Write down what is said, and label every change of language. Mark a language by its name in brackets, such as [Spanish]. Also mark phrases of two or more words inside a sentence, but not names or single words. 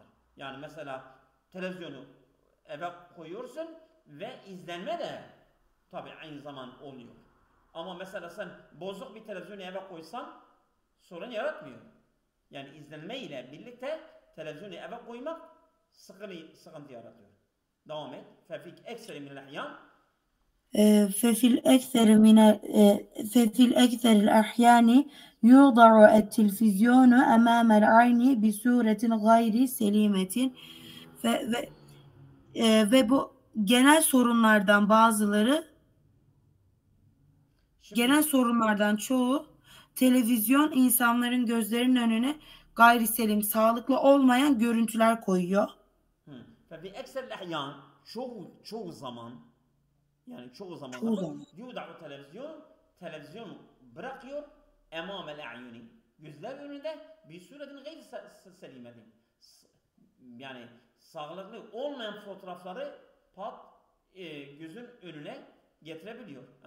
[Turkish] Yani mesela televizyonu eve koyuyorsun ve izlenme de tabi aynı zaman oluyor. Ama mesela sen bozuk bir televizyonu eve koysan sorun yaratmıyor. Yani izlenme ile birlikte televizyonu eve koymak sıkıntı yaratıyor. Devam et. [Arabic] ففي أكثر من الأحيان. ففي الأكثر الأحيان يوضع التلفزيون أمام العين بصورة غير سليمة [Turkish] ve bu genel sorunlardan çoğu televizyon insanların gözlerinin önüne gayri selim, sağlıklı olmayan görüntüler koyuyor. [Arabic] ففي أكثر الأحيان, [Turkish] çoğu zaman [Arabic] يوضع التلفزيون [Turkish] bırakıyor [Arabic] أمام الأعين, [Turkish] gözler önünde bir [Arabic] صورة غير سليمة, [Turkish] yani sağlıklı olmayan fotoğrafları gözün önüne getirebiliyor.